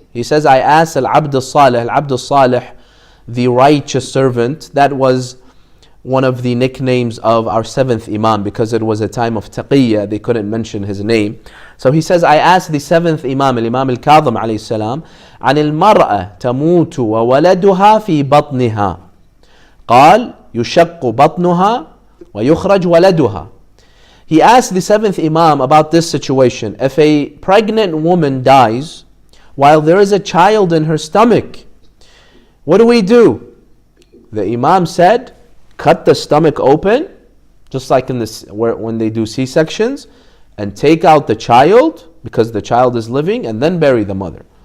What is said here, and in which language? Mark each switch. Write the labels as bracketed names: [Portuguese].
[English] He says, I asked Al-Abd al-Salih, Al-Abd al-Salih, the righteous servant. That was one of the nicknames of our seventh Imam because it was a time of taqiyya, they couldn't mention his name. So he says, I asked the seventh Imam, Imam al-Kadhim alayhi salam, [Arabic] عن المرأة تموت وولدها في بطنها. قال يشق بطنها ويخرج ولدها. [English] He asked the seventh Imam about this situation. If a pregnant woman dies while there is a child in her stomach, what do? The Imam said, cut the stomach open, just like when they do C-sections, and take out the child, because the child is living, and then bury the mother.